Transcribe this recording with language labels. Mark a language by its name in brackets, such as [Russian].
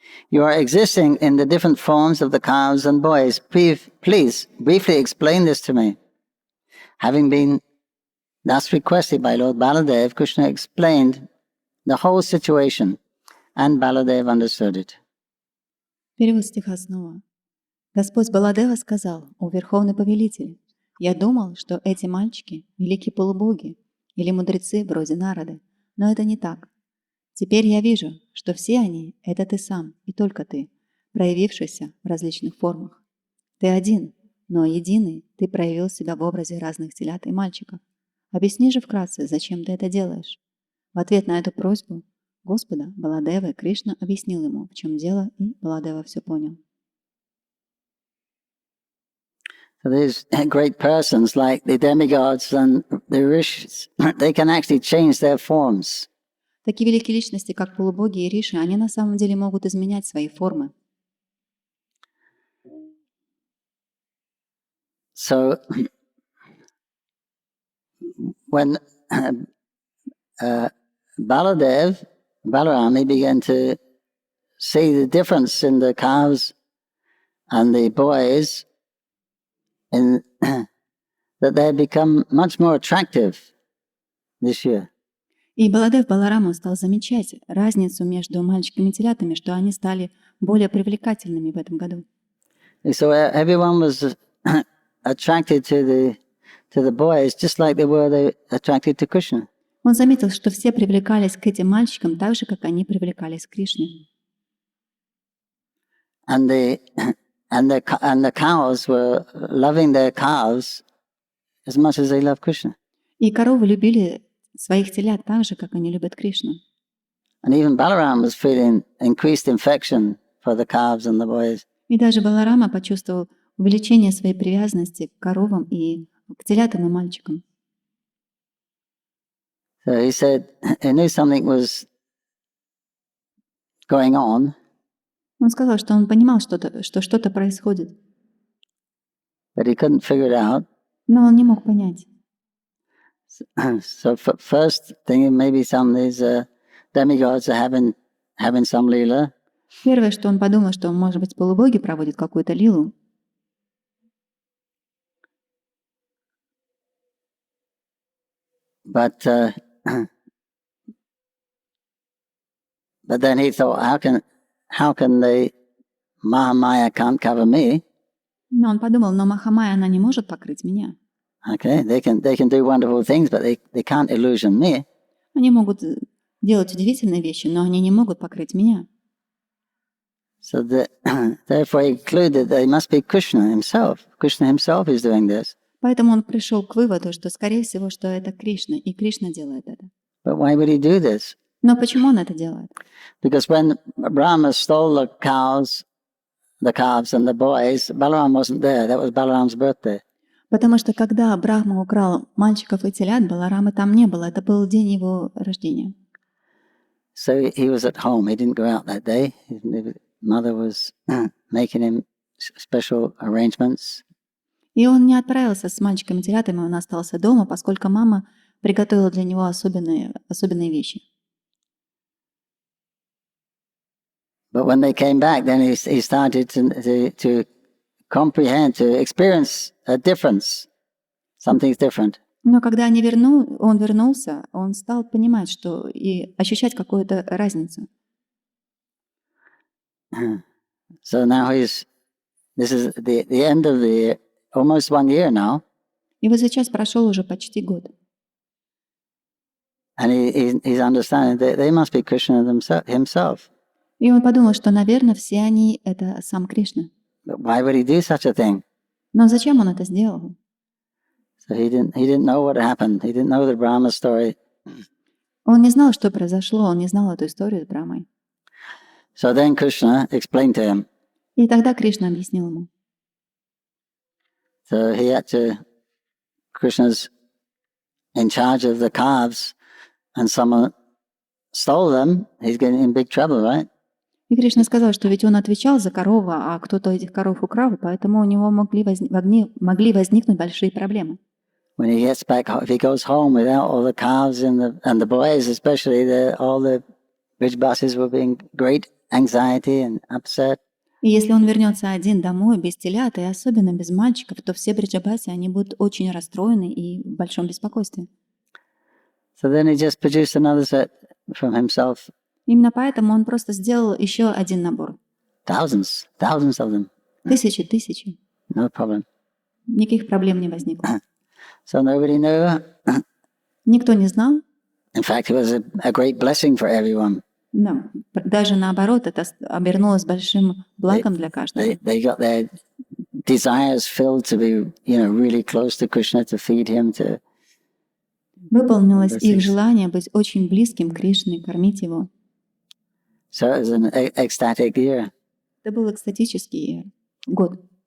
[English] You are existing in the different forms of the calves and boys. Please briefly explain this to me. Having been thus requested by Lord Baladev, Krishna explained the whole situation, and Baladev understood it. [Russian] Перевод стиха снова. Господь Баладева сказал: «О Верховный Повелитель, я думал, что эти мальчики – великие полубоги или мудрецы вроде Нарады, но это не так. Теперь я вижу, что все они – это ты сам и только ты, проявившийся в различных формах. Ты один, но единый ты проявил себя в образе разных телят и мальчиков. Объясни же вкратце, зачем ты это делаешь?» В ответ на эту просьбу Господа Баладевы Кришна объяснил ему, в чем дело, и Баладева все понял. [English] So these great persons like the demigods and the rishis, they can actually change their forms. [Russian] Такие великие личности, как полубоги и риши, они на самом деле могут изменять свои формы. [English] So when Balarami began to see the difference in the calves and the boys, in that they had become much more attractive this year. [Russian] И Баладев Балараму стал замечать разницу между мальчиками и телятами, что они стали более привлекательными в этом году. [English] So everyone was attracted to the boys just like they were attracted to Krishna. [Russian] Он заметил, что все привлекались к этим мальчикам так же, как они привлекались к Кришне. [English] And the cows were loving their calves as much as they love Krishna. [Russian] И коровы любили своих телят так же, как они любят Кришну. [English] And even Balaram was feeling increased affection for the calves and the boys. [Russian] И даже Баларама почувствовал увеличение своей привязанности к коровам и к телятам и мальчикам. [English] So he said he knew something was going on. [Russian] Он сказал, что он понимал, что что-то происходит. [English] But he couldn't figure it out. [Russian] Но он не мог понять. [English] So first thing, maybe some of these demigods are having some lila. [Russian] Первое, что он подумал, что, может быть, полубоги проводят какую-то лилу. [English] But But then he thought, how can the Mahamaya can't cover me? [Russian] Но он подумал, но Махамая, она не может покрыть меня. [English] Okay, they can do wonderful things, but they can't illusion me. [Russian] Они могут делать удивительные вещи, но они не могут покрыть меня. [English] So therefore he concluded that it must be Krishna himself. Krishna himself is doing this. [Russian] Поэтому он пришел к выводу, что, скорее всего, что это Кришна, и Кришна делает это. [English] But why would he do this? [Russian] Но почему он это делает? [English] Because when Brahma stole the calves and the boys, Balaram wasn't there. That was Balaram's birthday. [Russian] Потому что когда Брахма украл мальчиков и телят, Баларамы там не было. Это был день его рождения. [English] So he was at home. He didn't go out that day. His mother was making him special arrangements. [Russian] И он не отправился с мальчиками и телятами, он остался дома, поскольку мама приготовила для него особенные вещи. [English] But when they came back, then he started to comprehend, to experience a difference. Something's different. [Russian] Но когда он вернулся, он стал понимать, что и ощущать какую-то разницу. [English] So now this is the end of the almost 1 year now. [Russian] И вот сейчас прошел уже почти год. [English] And he's understanding that they must be Krishna himself. [Russian] И он подумал, что, наверное, все они — это сам Кришна. [English] But why would he do such a thing? [Russian] Но зачем он это сделал? [English] So he didn't know what happened. He didn't know the Brahma story. [Russian] Он не знал, что произошло, он не знал эту историю с Брамой. [English] So then Krishna explained to him. [Russian] И тогда Кришна объяснил ему. [English] So Krishna's in charge of the calves, and someone stole them. He's getting in big trouble, right? [Russian] И Кришна сказал, что ведь он отвечал за корову, а кто-то этих коров украл, поэтому у него могли возникнуть большие проблемы. [English] When he gets back, if he goes home without all the calves and the boys, especially all the bridge buses will be in great anxiety and upset. [Russian] И если он вернется один домой без телят, и особенно без мальчиков, то все бриджабаси, они будут очень расстроены и в большом беспокойстве. [English] So then he just produced another set from himself. [Russian] Именно поэтому он просто сделал еще один набор. [English] Thousands of them. [Russian] Тысячи. [English] No problem. [Russian] Никаких проблем не возникло. [English] So nobody knew. [Russian] Никто не знал. [English] In fact, it was a great blessing for everyone. [Russian] Да, даже наоборот, это обернулось большим благом для каждого. [English] They got their desires filled to be, really close to Krishna, to feed him, to. [Russian] Выполнилось их желание быть очень близким к Кришне, кормить его. [English] So it was an ecstatic year. [Russian] Это был экстатический год.